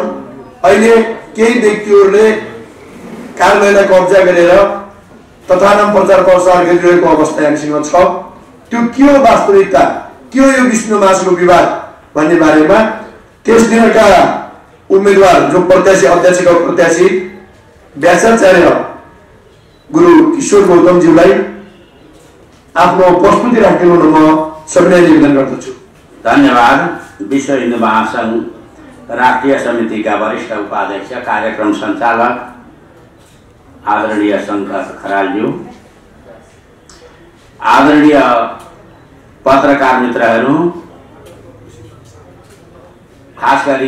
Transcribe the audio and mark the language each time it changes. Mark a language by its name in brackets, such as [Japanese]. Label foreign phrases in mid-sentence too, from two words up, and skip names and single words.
[Nepali] अहिले केही व्यक्तिहरूले कार्यालयलाई कब्जा गरेर तथानाम प्रचार प्रसार गरिरहेको अवस्था हामीसँग छ। त्यो के हो वास्तविकता, के हो यो विश्व महासंघको विवाद भन्ने बारेमा त्यस दिनका उम्मेदवार जो प्रत्याशी अध्यक्षका प्रत्याशी व्यासाचार्य गुरु किशोर गौतमज्यूलाई आफ्नो प्रस्तुति राख्दिनु म सबैलाई निवेदन गर्दछु। धन्यवाद। विश्व हिन्दू महासंघ राष्ट्रिय समितिका वरिष्ठ उपाध्यक्ष कार्यक्रम सञ्चालक आदरणीय शंकर खरालज्यू, आदरणीय पत्रकार मित्रहरू, खास गरी